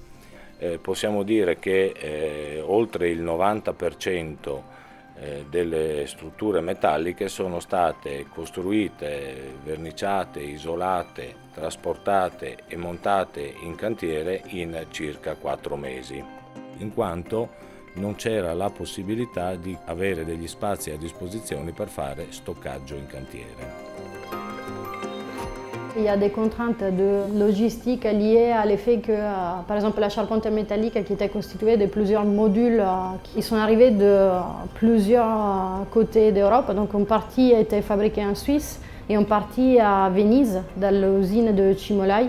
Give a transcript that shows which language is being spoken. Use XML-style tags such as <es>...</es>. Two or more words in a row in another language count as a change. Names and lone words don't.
<it>Possiamo dire che oltre il 90% delle strutture metalliche sono state costruite, verniciate, isolate, trasportate e montate in cantiere in circa 4 mesi, in quanto non c'era la possibilità di avere degli spazi a disposizione per fare stoccaggio in cantiere.</it> <fr>Il y a des contraintes de logistique liées à l'effet que, par exemple, la charpente métallique qui était constituée de plusieurs modules qui sont arrivés de plusieurs côtés d'Europe. Donc une partie a été fabriquée en Suisse et une partie à Venise, dans l'usine de Cimolai.</fr>